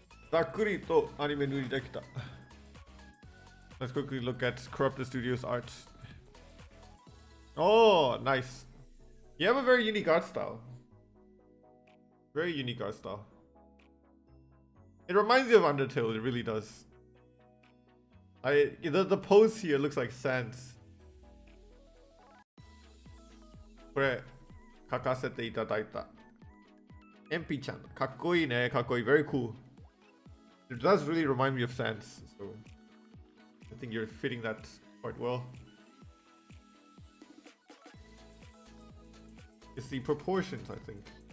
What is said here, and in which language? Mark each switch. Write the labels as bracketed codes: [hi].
[ja] ざっくりとアニメ塗りできた。 [en] Let's quickly look at Corrupted Studios art. Oh, nice. You have a very unique art style. Very unique art style. It reminds you of Undertale, it really does. The pose here looks like Sans. [ja] これ書かせていただいた。エンピちゃん、かっこいいね、かっこいい。 [en] Very cool. It does really remind me of Sans, so I think you're fitting that quite well. It's the proportions, I think.